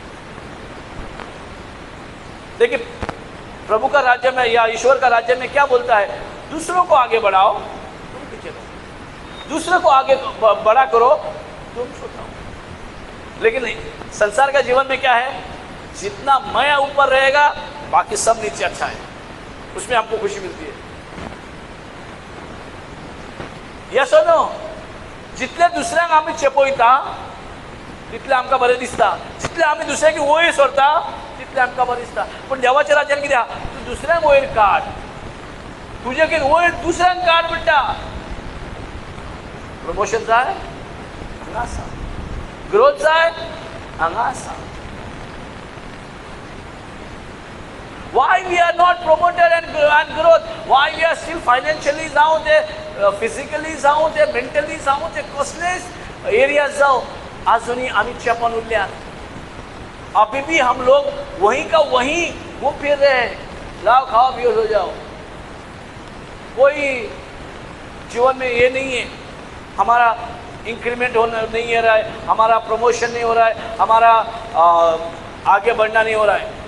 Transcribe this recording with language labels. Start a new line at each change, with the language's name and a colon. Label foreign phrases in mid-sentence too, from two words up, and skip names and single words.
Hindi: लेकिन प्रभु का राज्य में या ईश्वर का राज्य में क्या बोलता है, दूसरों को आगे बढ़ाओ तुम पीछे रहो, दूसरों को आगे बड़ा करो तुम छोटा हो। लेकिन नहीं, संसार का जीवन में क्या है, जितना मैं ऊपर रहेगा बाकी सब नीचे अच्छा है, उसमें हमको खुशी मिलती है। या सुनो,
Konkani: जितले दुसऱ्यांक आम्ही चेपयता तितले आमकां बरें दिसता, जितले आम्ही दुसऱ्याची वयर सोडता तितले आमकां बरें दिसता। पण देवाच्या राज्यान कितें आहा, तूं दुसऱ्यांक वयर काड, तुजे कितें वयर दुसऱ्यांक काड म्हणटा। प्रमोशन जाय हांगा आसा, ग्रोथ जाय हांगा आसा।
English: Why we are not promoted and growth? Why we are still financially
Konkani: जाऊं ते, physically जाऊं ते, mentally जाऊं ते, कसलेच एरियाज जाओ अजूनही आम्ही चेपन उरल्या।
Hindi: अभी भी हम लोग वहीं का वहीं घूम फिर रहे हैं, लाओ खाओ पियो हो जाओ। कोई जीवन में ये नहीं है, हमारा इंक्रीमेंट होना नहीं हो रहा है, हमारा प्रमोशन नहीं हो रहा है, हमारा आगे बढ़ना नहीं हो रहा है।